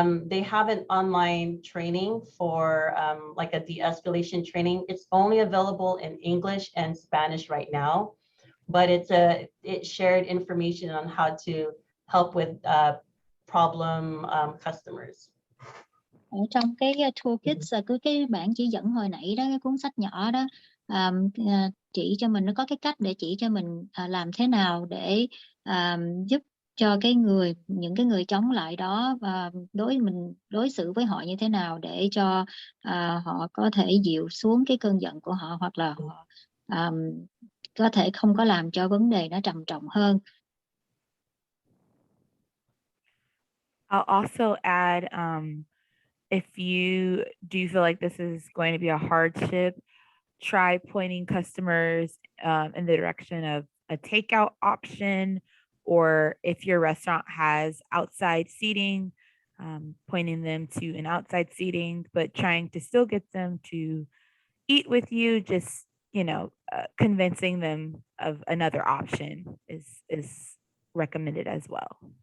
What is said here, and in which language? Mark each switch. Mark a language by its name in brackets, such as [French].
[English] They have an online training for like a de-escalation training. It's only available in English and Spanish right now, but it shared information on how to help with problem customers. [Vietnamese] Ở trong cái toolkit, cái bản chỉ dẫn hồi nãy đó, cái cuốn sách nhỏ đó, chỉ cho mình, nó có cái cách để chỉ cho mình làm thế nào để giúp cho những cái người chống lại đó, và đối xử với họ như thế nào để cho họ có thể dịu xuống cái cơn giận của họ, hoặc là họ có thể không có làm cho vấn đề nó trầm trọng hơn. [English] I'll also add, if you do feel like this is going to be a hardship, try pointing customers in the direction of a takeout option, or if your restaurant has outside seating, pointing them to an outside seating, but trying to still get them to eat with you, just, convincing them of another option is recommended as well.